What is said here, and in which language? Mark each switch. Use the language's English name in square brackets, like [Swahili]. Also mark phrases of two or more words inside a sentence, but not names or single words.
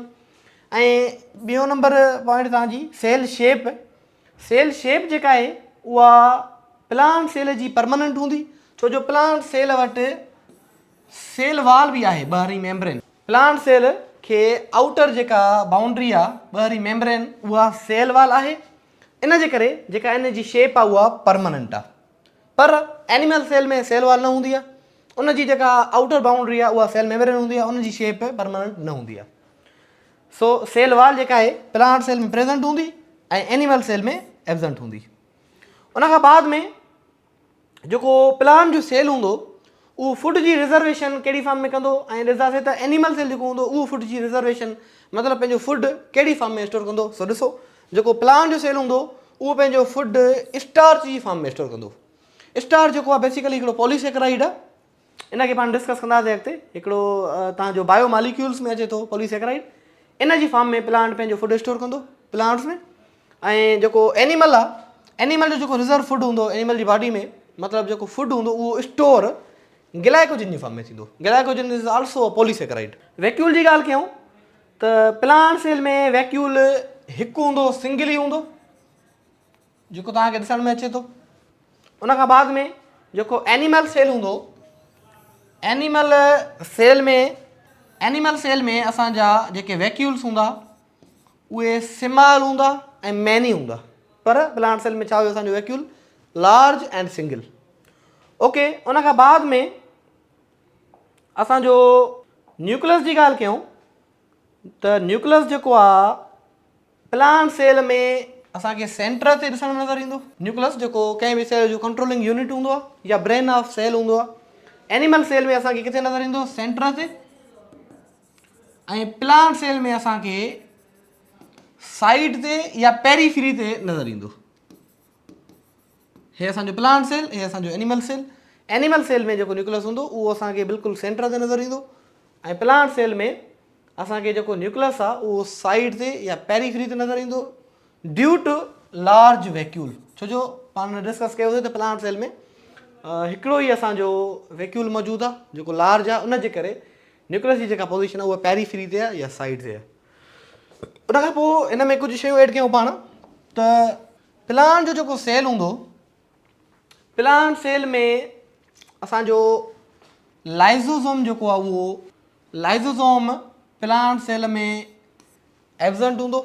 [Sindhi] ऐं ॿियो [English] number point [Sindhi] तव्हांजी [English] cell shape. cell shape [Sindhi] जेका आहे उहा [English] plant cell [Sindhi] जी परमानेंट हूंदी, छो जो [English] plant cell [Sindhi] वटि [English] cell wall [Sindhi] बि आहे, ॿाहिरीं मेम्ब्रेन। [English] plant cell [Sindhi] खे आउटर जेका बाउंड्री आहे ॿाहिरीं मेम्ब्रेन, उहा [English] cell wall [Sindhi] आहे। इन जे करे जेका इन जी शेप आहे उहा परमानेंट आहे। पर [English] animal cell [Sindhi] में [English] cell wall [Sindhi] न हूंदी आहे, उन जी जेका [English] outer boundary [Sindhi] आहे उहा [English] cell membrane [Sindhi] हूंदी आहे, उन जी [English] shape permanent [Sindhi] न हूंदी आहे। सो [English] cell wall [Sindhi] जेका आहे [English] plant cell [Sindhi] में प्रेजेंट हूंदी ऐं [English] animal cell [Sindhi] में एब्सेंट हूंदी। उन खां बाद में जेको प्लांट जो सेल हूंदो उहो फूड जी रिज़र्वेशन कहिड़ी फॉर्म में कंदो, ऐं ॾिसंदासीं त [English] animal cell [Sindhi] जेको हूंदो उहो फूड जी रिज़र्वेशन मतिलबु पंहिंजो फूड कहिड़ी फॉर्म में स्टोर कंदो। सो ॾिसो जेको प्लांट जो सेल हूंदो उहो पंहिंजो [English] food starch [Sindhi] जी फॉर्म में स्टोर कंदो। स्टार्च जेको आहे बेसिकली हिकिड़ो पॉलीसेकेराइड आहे, इन खे पाण डिस्कस कंदासीं अॻिते। हिकिड़ो तव्हांजो [English] bio molecules [Sindhi] में अचे थो पॉलीसेकेराइड, इन जी फॉर्म में प्लांट पंहिंजो [English] food store [Sindhi] कंदो प्लांट्स में। ऐं जेको एनिमल आहे, एनिमल जो जेको [English] reserve food [Sindhi] हूंदो एनिमल जी बॉडी में, मतिलबु जेको फूड हूंदो उहो [English] store glycogen [Sindhi] जी फॉर्म में थींदो। [English] glycogen is also polysaccharide. [Sindhi] वैक्यूल जी ॻाल्हि कयूं त [English] plant cell [Sindhi] में वैक्यूल हिकु हूंदो, सिंगल ई हूंदो, जेको तव्हांखे ॾिसण में अचे थो। उन खां बाद में जेको [English] animal cell [Sindhi] हूंदो, [English] animal cell [Sindhi] में असांजा जेके वैक्यूल्स हूंदा उहे स्मॉल हूंदा ऐं मैनी हूंदा। पर [English] plant cell [Sindhi] में छा हुयो असांजो वैक्यूल [English] large and single. [Sindhi] ओके, उन खां बाद में असांजो न्यूक्लियस जी ॻाल्हि कयूं त न्यूक्लियस जेको आहे [English] plant cell [Sindhi] में असांखे सेंटर ते ॾिसण में नज़र ईंदो। न्यूक्लियस जेको कंहिं बि सेल जो [English] controlling unit [Sindhi] हूंदो आहे या [English] brain of cell [Sindhi] हूंदो आहे। [English] animal cell [Sindhi] में असांखे किथे नज़र ईंदो, सेंटर ते। ऐं [English] plant cell [Sindhi] में असांखे साइड ते या पेरीफ्री ते नज़र ईंदो। हे असांजो [English] plant cell, [Sindhi] हे असांजो [English] animal cell. animal cell [Sindhi] में जेको न्यूक्लियस हूंदो उहो असांखे बिल्कुलु सेंटर ते नज़र ईंदो, ऐं [English] plant cell [Sindhi] में असांखे जेको न्यूक्लियस आहे उहो साइड ते या पेरीफ्री ते नज़र ईंदो [English] due to large vacuole. [Sindhi] छो जो पाण डिस्कस कयोसीं त [English] plant cell [Sindhi] में हिकिड़ो ई असांजो वैक्यूल मौजूदु आहे जेको लार्ज आहे, उन जे करे न्यूक्लियस जी जेका पोजीशन आहे उहा पेरीफ्री ते आहे या साइड ते आहे। उन खां पोइ हिन में कुझु शयूं ऐड कयूं पाण त प्लांट जो जेको सेल हूंदो, [English] plant cell [Sindhi] में असांजो लाइज़ोसोम जेको आहे उहो लाइज़ोसोम [English] plant cell [Sindhi] में एब्सेंट हूंदो।